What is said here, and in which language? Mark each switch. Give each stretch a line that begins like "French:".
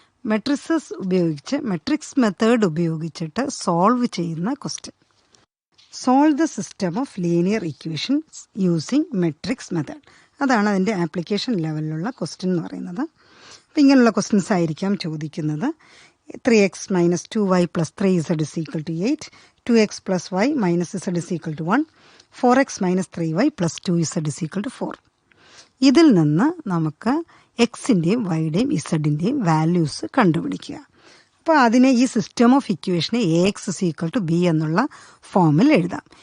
Malayalam: Matrices ഉപയോഗിച്ച് matrix method ഉപയോഗിച്ചിട്ട് solve ചെയ്യുന്ന question.
English: Solve the system of linear equations using matrix method.
Malayalam: അതാണ് അതിൻ്റെ ആപ്ലിക്കേഷൻ ലെവലിലുള്ള ക്വസ്റ്റ്യൻ എന്ന് പറയുന്നത്. അപ്പം ഇങ്ങനെയുള്ള ക്വസ്റ്റ്യൻസ് ആയിരിക്കാം ചോദിക്കുന്നത്.
English: 3x minus 2y plus 3z is equal to 8, 2x plus y minus z is equal to 1, 4x minus 3y plus 2z is equal to 4.
Malayalam: ഇതിൽ നിന്ന് നമുക്ക് എക്സിൻ്റെയും വൈയുടെയും ഇസഡിൻ്റെയും വാല്യൂസ് കണ്ടുപിടിക്കുക. അപ്പോൾ അതിനെ ഈ system of ഇക്വേഷനെ
English: AX is equal to B
Malayalam: എന്നുള്ള ഫോമിൽ എഴുതാം.